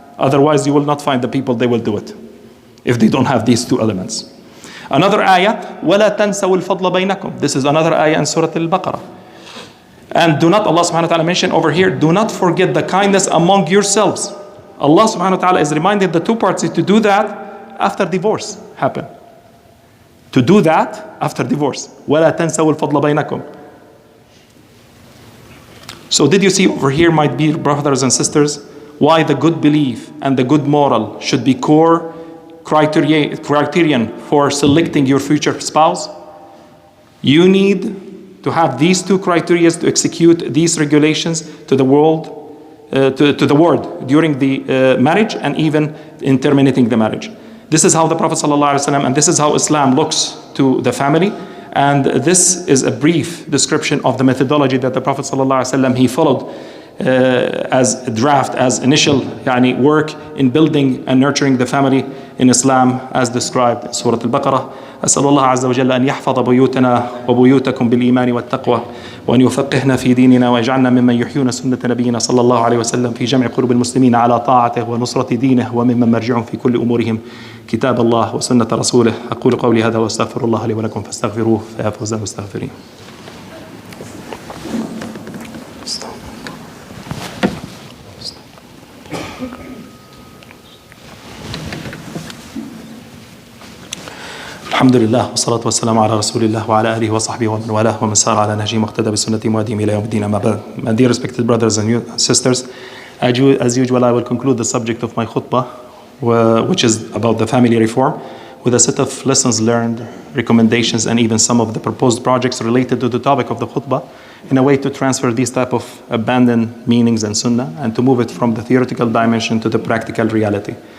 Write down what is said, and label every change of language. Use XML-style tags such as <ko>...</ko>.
<en>Otherwise you will not find the people, they will do it if they don't have these 2 elements. Another ayah,</en> <ar>وَلَا تَنْسَوُا الْفَضْلَ بَيْنَكُمْ.</ar> <en>This is another ayah in Surah Al-Baqarah. And do not, Allah subhanahu wa ta'ala mentioned over here, do not forget the kindness among yourselves. Allah subhanahu wa ta'ala is reminded the 2 parties to do that after divorce happen. To do that after divorce.</en> <ar>وَلَا تَنْسَوُا الْفَضْلَ بَيْنَكُمْ.</ar> <en>So did you see over here, my dear brothers and sisters, why the good belief and the good moral should be core criterion for selecting your future spouse? You need to have these 2 criteria to execute these regulations to the world, to the world during the marriage and even in terminating the marriage. This is how the Prophet ﷺ, and this is how Islam looks to the family. And this is a brief description of the methodology that the Prophet ﷺ he followed as a draft, as initial work in building and nurturing the family in Islam as described in Surah Al-Baqarah.</en> <ar>أسأل الله عز وجل أن يحفظ بيوتنا وبيوتكم بالإيمان والتقوى وأن يفقهنا في ديننا ويجعلنا ممن يحيون سنة نبينا صلى الله عليه وسلم في جمع قلوب المسلمين على طاعته ونصرة دينه وممن مرجعهم في كل أمورهم كتاب الله وسنة رسوله. أقول قولي هذا وأستغفر الله لي ولكم فاستغفروه فيا فوز المستغفرين. الحمد لله والصلاة والسلام على رسول الله وعلى آله وصحبه ومن والاه ومن سار على نهجه مقتدى بسنته وهديه إلى يوم الدين. أما بعد.</ar> <en>My dear respected brothers and sisters, as usual I will conclude the subject of my khutbah, which is about the family reform, with a set of lessons learned, recommendations, and even some of the proposed projects related to the topic of the khutbah, in a way to transfer these type of abandoned meanings and sunnah and to move it from the theoretical dimension to the practical reality.</en>